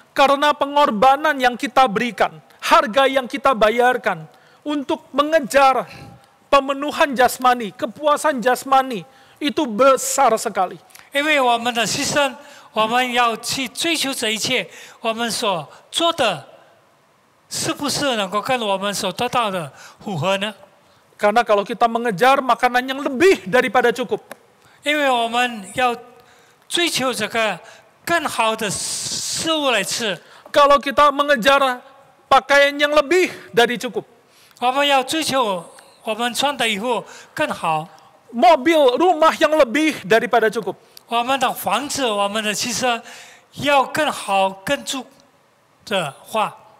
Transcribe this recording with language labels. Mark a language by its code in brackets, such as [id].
[id] Karena pengorbanan yang kita berikan, harga yang kita bayarkan untuk mengejar pemenuhan jasmani, kepuasan jasmani, itu besar sekali. [zh] 因为我们的牺牲，我们要去追求这一切，我们所做的，是不是能够跟我们所得到的符合呢？ [id] Karena kalau kita mengejar makanan yang lebih daripada cukup, [zh] 因为我们要追求这个更好的食物来吃， [id] kalau kita mengejar pakaian yang lebih dari cukup, [zh] 我们要追求我们穿的衣服更好， [id] mobil, rumah yang lebih daripada cukup. [zh] 我们的房子、我们的汽车要更好、更足的话，